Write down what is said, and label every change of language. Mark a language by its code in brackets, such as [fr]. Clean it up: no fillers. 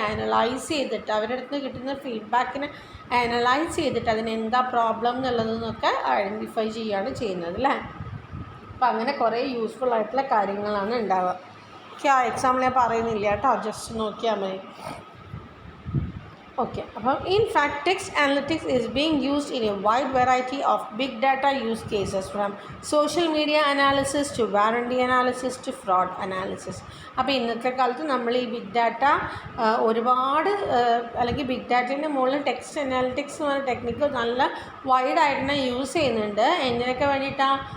[ml] Analyse ചെയ്തിട്ട് അവരുടെ അടുത്ത് കിട്ടുന്ന ഫീഡ്ബാക്കിനെ അനലൈസ് ചെയ്തിട്ട് അതിനെന്താ പ്രോബ്ലം എന്നുള്ളതെന്നൊക്കെ ഐഡൻറ്റിഫൈ ചെയ്യുകയാണ് ചെയ്യുന്നത് അല്ലേ. അപ്പോൾ അങ്ങനെ കുറേ യൂസ്ഫുൾ ആയിട്ടുള്ള കാര്യങ്ങളാണ് ഉണ്ടാവുക. ആ എക്സാമ്പിൾ ഞാൻ പറയുന്നില്ല കേട്ടോ, ജസ്റ്റ് നോക്കിയാൽ മതി. [en] Okay, in fact, text analytics is being used in a wide variety of big data use cases, from social media analysis to warranty analysis to fraud analysis. [ml] അപ്പോൾ ഇന്നത്തെ കാലത്ത് നമ്മൾ ഈ ബിഗ് ഡാറ്റ ഒരുപാട് അല്ലെങ്കിൽ ബിഗ് ഡാറ്റേൻ്റെ മുകളിൽ ടെക്സ്റ്റ് അനാലിറ്റിക്സ് എന്ന് പറഞ്ഞ ടെക്നിക്ക് നല്ല വൈഡായിട്ട് തന്നെ യൂസ് ചെയ്യുന്നുണ്ട്. എന്തിനൊക്കെ വേണ്ടിയിട്ടാണ്?